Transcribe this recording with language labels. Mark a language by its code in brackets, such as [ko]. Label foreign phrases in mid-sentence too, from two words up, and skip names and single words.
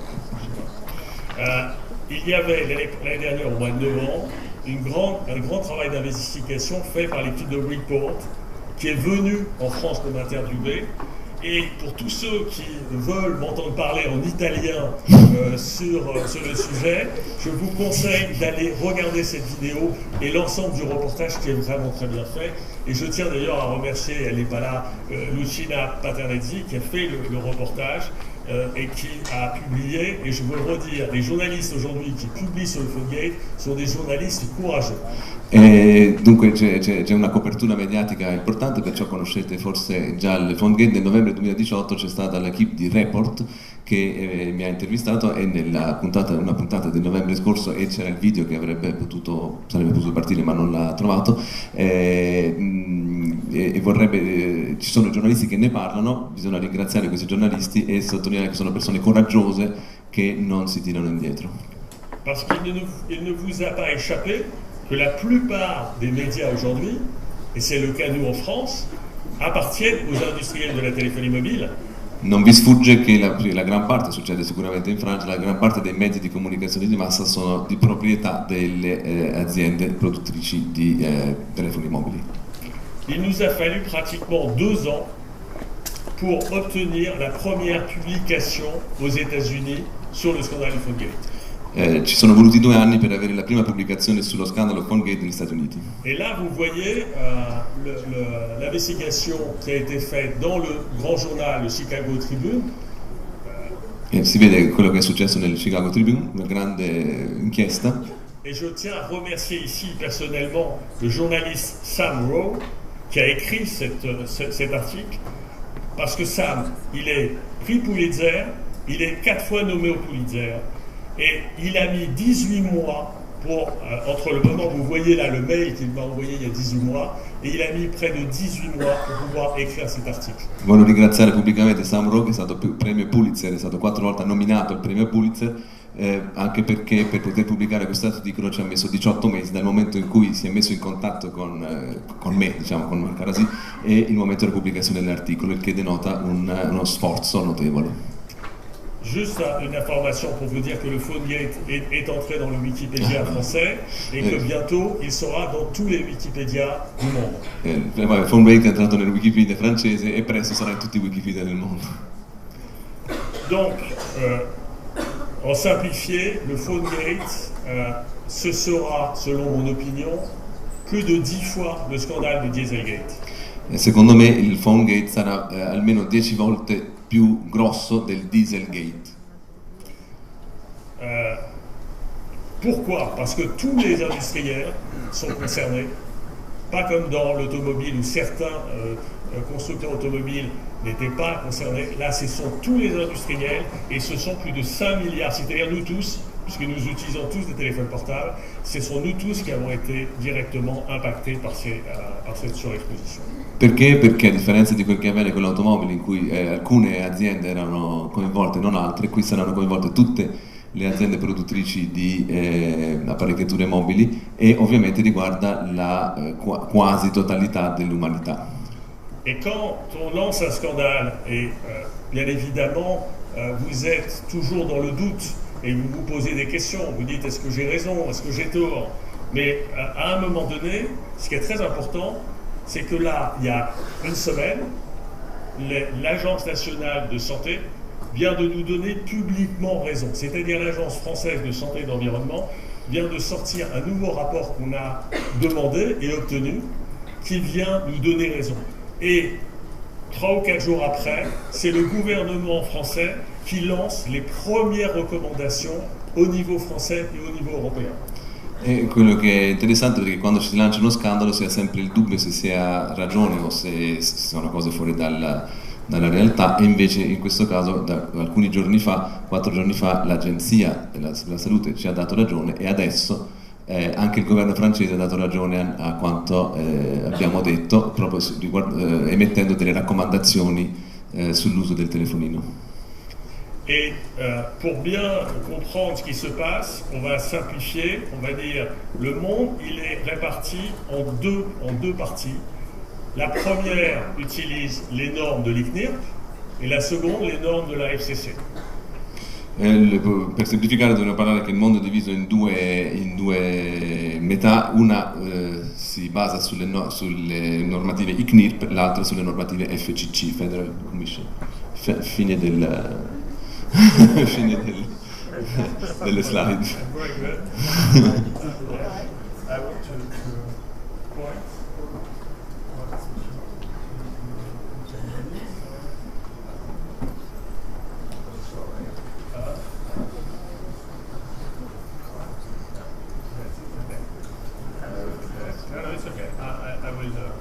[fr] Il y avait l'année dernière, au mois de novembre, un grand travail d'investigation fait par l'équipe de Report qui est venue en France pour m'interviewer Et pour tous ceux qui veulent m'entendre parler en italien sur le sujet, je vous conseille d'aller regarder cette vidéo et l'ensemble du reportage qui est vraiment très bien fait. Et je tiens d'ailleurs à remercier, elle n'est pas là, Lucina Paternezzi qui a fait le reportage et qui a publié, et je veux le redire, les journalistes aujourd'hui qui publient sur [it] il PhoneGate sono dei giornalisti coraggiosi. Dunque c'è una copertura mediatica importante, perciò conoscete forse già il PhoneGate. Nel novembre 2018 c'è stata l'equipe di Report che mi ha intervistato, e nella una puntata del novembre scorso, e c'era il video che sarebbe potuto partire ma non l'ha trovato, ci sono giornalisti che ne parlano. Bisogna ringraziare questi giornalisti e sottolineare che sono persone coraggiose che non si tirano indietro. [fr] Parce qu'il ne vous a pas échappé que la plupart des médias aujourd'hui, et c'est le cas nous en France, appartiennent aux industriels de la téléphonie mobile. [it] Non vi sfugge che la gran parte, succede sicuramente in Francia, la gran parte dei mezzi di comunicazione di massa sono di proprietà delle aziende produttrici di telefoni mobili. [fr] Il nous a fallu pratiquement 2 ans pour obtenir la première publication aux États-Unis sur le scandale du PhoneGate. [it] Ci sono voluti 2 anni per avere la prima pubblicazione sullo scandalo PhoneGate negli Stati Uniti. [fr] Et là, vous voyez l'investigation qui a été faite dans le grand journal, le Chicago Tribune. [it] E si vede quello che è successo nel Chicago Tribune, una grande inchiesta. [fr] Et je tiens à remercier ici personnellement le journaliste Sam Rowe qui a écrit cet article, parce que Sam, il est prix Pulitzer, il est 4 fois nommé au Pulitzer, et il a mis 18 mois pour, entre le moment où vous voyez là le mail qu'il m'a envoyé il y a 18 mois, et il a mis près de 18 mois pour pouvoir écrire cet article. [it] Voglio ringraziare pubblicamente Sam Rowe, che è stato premio Pulitzer, è stato 4 volte nominato al premio Pulitzer, anche perché per poter pubblicare questo articolo ci ha messo 18 mesi dal momento in cui si è messo in contatto con me, diciamo con Marc Arasi, e il momento della pubblicazione dell'articolo, il che denota uno sforzo notevole. [fr] Juste une information pour vous dire que le PhoneGate est entré dans le Wikipédia français et que bientôt il sera dans tous les Wikipédia du monde. [it] Il PhoneGate è entrato nel Wikipedia francese e presto sarà in tutti i Wikipedia del mondo. [fr] Donc, en simplifié, le PhoneGate, ce sera, selon mon opinion, plus de 10 fois le scandale du Dieselgate. [it] Secondo me il PhoneGate sarà almeno 10 volte più grosso del Dieselgate. [fr] Pourquoi? Parce que tous les industriels sont concernés, pas comme dans l'automobile où certains constructeurs automobiles n'étaient pas concernés. Là, ce sont tous les industriels et ce sont plus de 5 milliards, c'est-à-dire nous tous, puisque nous utilisons tous des téléphones portables, ce sont nous tous qui avons été directement impactés par cette surexposition. [it] Perché? Perché a differenza di quel che avviene con le automobili, in cui alcune aziende erano coinvolte e non altre, qui saranno coinvolte tutte le aziende produttrici di apparecchiature mobili, e ovviamente riguarda la quasi totalità dell'umanità. [fr] Et quand on lance un scandale, et bien évidemment vous êtes toujours dans le doute et vous vous posez des questions, vous dites est-ce que j'ai raison, est-ce que j'ai tort, mais à un moment donné, ce qui est très important, c'est que là, il y a une semaine, l'Agence nationale de santé vient de nous donner publiquement raison, c'est-à-dire l'Agence française de santé et d'environnement vient de sortir un nouveau rapport qu'on a demandé et obtenu, qui vient nous donner raison. Et 3 ou 4 jours après, c'est le gouvernement français qui lance les premières recommandations au niveau français et au niveau européen. [it] E quello che è interessante è che quando ci si lancia uno scandalo si ha sempre il dubbio se si ha ragione o se sono cose fuori dalla realtà, e invece in questo caso da alcuni giorni fa, 4 giorni fa, l'Agenzia della Salute ci ha dato ragione, e adesso anche il governo francese ha dato ragione a quanto abbiamo detto, proprio emettendo delle raccomandazioni sull'uso del telefonino. [fr] Et pour bien comprendre ce qui se passe, on va simplifier, on va dire le monde il est réparti en deux parties. La première utilise les normes de l'ICNIRP et la seconde les normes de la FCC. [it] Per semplificare dobbiamo parlare che il mondo è diviso in due metà, una si basa sulle normative ICNIRP, l'altra sulle normative FCC, [en] Federal Commission. [it] Fine delle slide. [en] Very good. I want to point. No, it's okay. I will.